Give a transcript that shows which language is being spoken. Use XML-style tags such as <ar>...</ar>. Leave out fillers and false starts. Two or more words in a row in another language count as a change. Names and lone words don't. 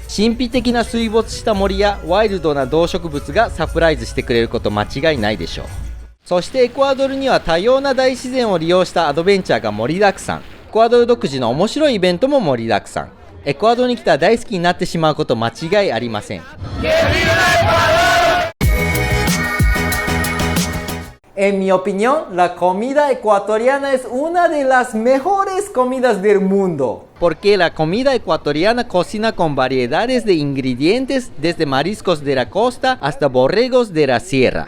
<ja>神秘的な水没した森やワイルドな動植物がサプライズしてくれること間違いないでしょう。そしてエクアドルには多様な大自然を利用したアドベンチャーが盛りだくさん。エクアドル独自の面白いイベントも盛りだくさん。エクアドルに来たら大好きになってしまうこと間違いありません。</ja> <es>En mi opinión, la comida ecuatoriana es una de las mejores comidas del mundo. Porque la comida ecuatoriana cocina con variedades de ingredientes desde mariscos de la costa hasta borregos de la sierra.</es>